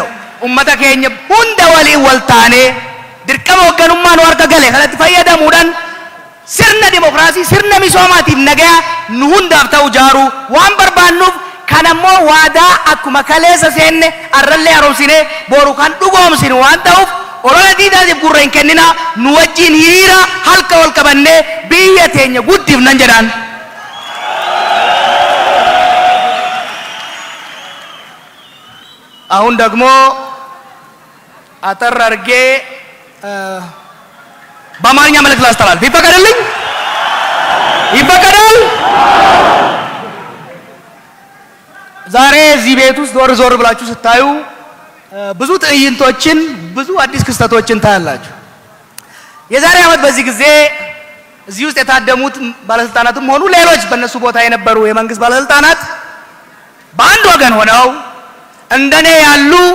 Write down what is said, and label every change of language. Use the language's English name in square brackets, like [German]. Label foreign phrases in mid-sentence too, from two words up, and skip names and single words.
[Oromo] Ummata keenya hunda waliin wal taanee dirqama hoogganummaa nu harka gale kanatti fayyadamuudhaan sirna dimokiraasii, sirna misoomaatiif nagaa nu hundaaf ta'u ijaaruu waan barbaannuuf kan ammoo waadaa akkuma kaleessa seenne arrallee haaromsinee boru kan dhugoomsinu waan ta'uuf olola diinaatiif gurra hin kennina. Nu wajjin hiriira halka wal qabannee biyya teenya guddifnan jedhaan. [Amharic] አሁን ደግሞ አጠር አድርጌ በአማርኛ መልእክት ላስተላልፍ ይፈቀድልኝ? ይፈቀዳል? ዛሬ እዚህ ቤት ውስጥ ዞር ብላችሁ ስታዩ ብዙ ትዕይንቶችን ብዙ አዲስ ክስተቶችን ታያላችሁ። የዛሬ ዓመት በዚህ ጊዜ እዚህ ውስጥ የታደሙት ባለስልጣናትም ሆኑ ሌሎች በእነሱ ቦታ የነበሩ የመንግስት ባለስልጣናት በአንድ ወገን ሆነው እንደኔ ያሉ